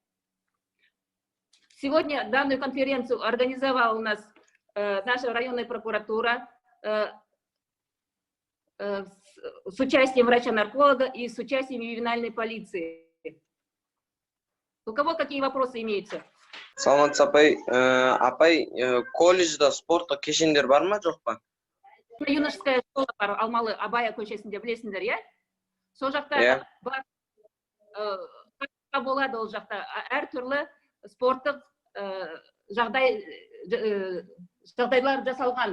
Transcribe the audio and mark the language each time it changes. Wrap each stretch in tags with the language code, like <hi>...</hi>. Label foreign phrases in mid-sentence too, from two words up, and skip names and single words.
<ru>Сегодня данную конференцию организовала у нас наша районная прокуратура с участием врача-нарколога и с участием ювенальной полиции. У кого какие вопросы имеются?</ru> <kk>Саламат апай, колледжда спортта кешендер бар ма, жоқ па?</kk> <ru>Юношеская школа</ru> <kk>бар, Алмалы Абая көшесінде, білесіңдер, иә? Сол жақта бар, болады ол жақта, әртүрлі спорттық жағдайлар жасалған.</kk>